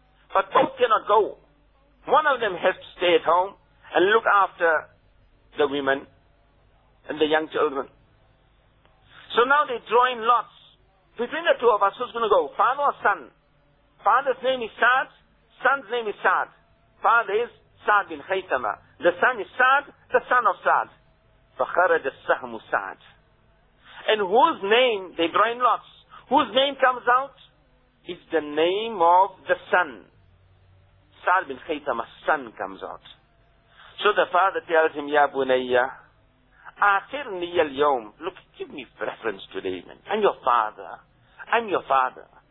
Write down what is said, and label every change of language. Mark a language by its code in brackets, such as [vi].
[en] But both cannot go. One of them has to stay at home and look after the women and the young children. So now they draw in lots. Between the two of us, who's going to go? Father or son? Father's name is Sa'd. Son's name is Sa'd. Father is Sa'd bin Khaytama. The son is Sa'd, the son of Sa'd. [ar] فَخَرَجَ السَّهْمُ Sa'd. [en] And whose name, they draw in lots, whose name comes out? It's the name of the son. Sa'd bin Khaytama's son comes out. [ar] So the father tells him, Ya Bunayya, Akhirni al-Yawm. [en] Look, give me preference today, man. I'm your father. I'm your father.